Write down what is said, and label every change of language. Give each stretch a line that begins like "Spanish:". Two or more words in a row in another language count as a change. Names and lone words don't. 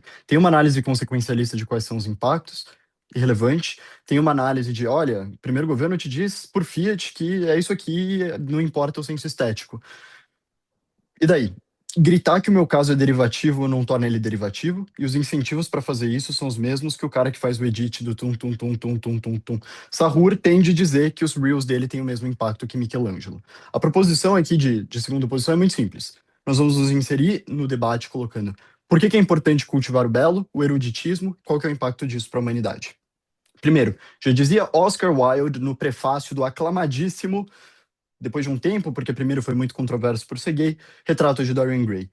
Portuguese: Tem uma análise consequencialista de quais são os impactos, irrelevante. Tem uma análise de, olha, o primeiro governo te diz por fiat que é isso aqui, não importa o senso estético. E daí? Gritar que o meu caso é derivativo não torna ele derivativo, e os incentivos para fazer isso são os mesmos que o cara que faz o edit do tum tum tum tum tum tum tum. Sahur tende a dizer que os reels dele têm o mesmo impacto que Michelangelo. A proposição aqui de segunda posição é muito simples. Nós vamos nos inserir no debate colocando por que é importante cultivar o belo, o eruditismo, qual que é o impacto disso para a humanidade. Primeiro, já dizia Oscar Wilde no prefácio do aclamadíssimo, depois de um tempo, porque primeiro foi muito controverso por ser gay, Retrato de Dorian Gray.